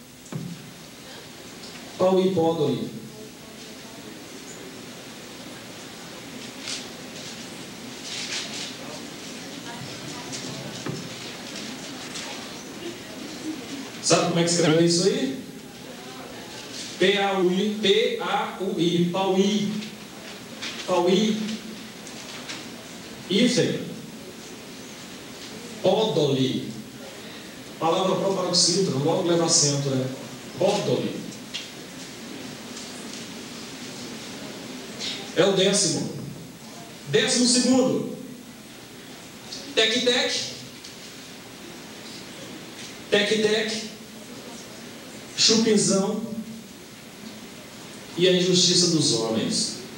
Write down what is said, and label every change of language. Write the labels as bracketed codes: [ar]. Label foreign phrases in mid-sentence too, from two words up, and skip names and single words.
[pt] Pauipódoli. Sabe como é que escreve isso aí? P-A-U-I, P-A-U-I, Pauí, Pauí, hífen, Pódoli, palavra proparoxítona, logo leva acento, né? Pódoli. É o 10º. 12º, Tec-Tec, Tec-Tec, Chupinzão e a injustiça dos homens.